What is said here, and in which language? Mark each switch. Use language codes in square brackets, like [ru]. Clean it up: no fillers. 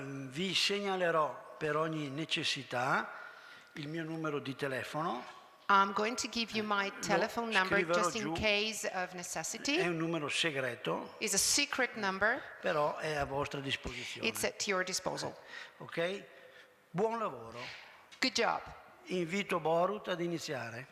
[it] Vi segnalerò per ogni necessità il mio numero di telefono. [en] I'm going to give you my telephone number [it] scriverò [en] just in [it] giù. [en] case of necessity. [it] È un numero segreto, [en] It's a secret number. [it] però è a vostra disposizione. [en] It's at your disposal. [it] Ok? Buon lavoro. [en] Good job. [it] Invito Borut ad iniziare.